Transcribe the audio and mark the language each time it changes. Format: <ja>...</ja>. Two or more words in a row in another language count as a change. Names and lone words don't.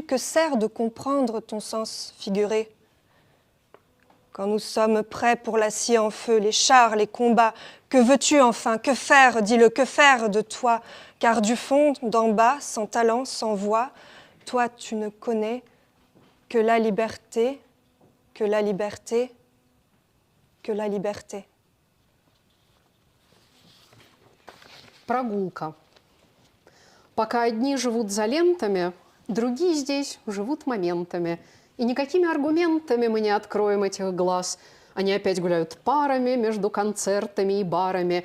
<fr>Que sert de comprendre ton sens figuré? Quand nous sommes prêts pour la scie en feu, les chars, les combats, que veux-tu enfin? Que faire? Dis-le, que faire de toi? Car du fond, d'en bas, sans talent, sans voix, toi tu ne connais que la liberté, que la liberté, que la liberté.</fr> <ru>Прогулка. Пока одни живут за лентами, другие здесь живут моментами. И никакими аргументами мы не откроем этих глаз. Они опять гуляют парами между концертами и барами.</ru>